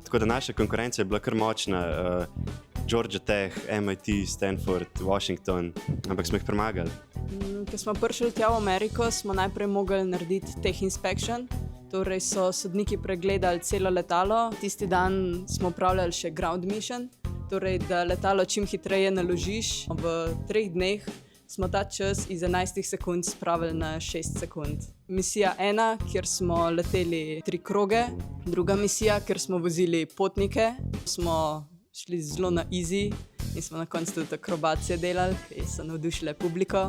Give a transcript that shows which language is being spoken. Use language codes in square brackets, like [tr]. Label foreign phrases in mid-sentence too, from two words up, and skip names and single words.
[sl] Tako da naša konkurenca je bila kar močna, Georgia Tech, MIT, Stanford, Washington, ampak smo jih premagali. Ko smo prišli tja v Ameriko, smo najprej mogli narediti [en] tech inspection, [sl] torej so sodniki pregledali celo letalo. Tisti dan smo upravljali še [en] ground mission, [sl] torej da letalo čim hitreje naložiš. V 3 dneh smo ta čas iz 11 sekund spravili na 6 sekund. Misija 1, kjer smo leteli 3 kroge. Druga misija, kjer smo vozili potnike. Smo šli zelo na easy in smo na koncu tudi akrobacije delali, ki so navdušile publiko.